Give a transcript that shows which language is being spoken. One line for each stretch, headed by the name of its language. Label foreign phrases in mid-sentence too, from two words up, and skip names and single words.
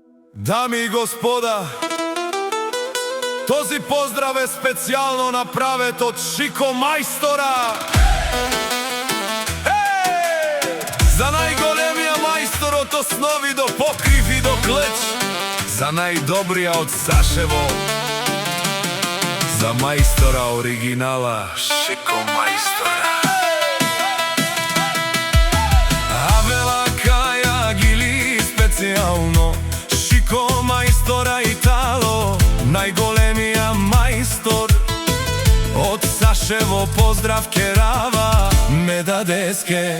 Bulgarian: Дами и господа, този поздрав е
Macedonian: специјално направет од Шико Мајстора. За најголемија мајстор од основи до покрив и до клеч, за најдобрија од Сашево, за мајстора оригинала Шико Мајстора.
Romany: Авела Каја Гили специјално Шико Мајстора Итало,
Macedonian: најголемија мајстор од Сашево поздрав
Romany: керава ме дадеске.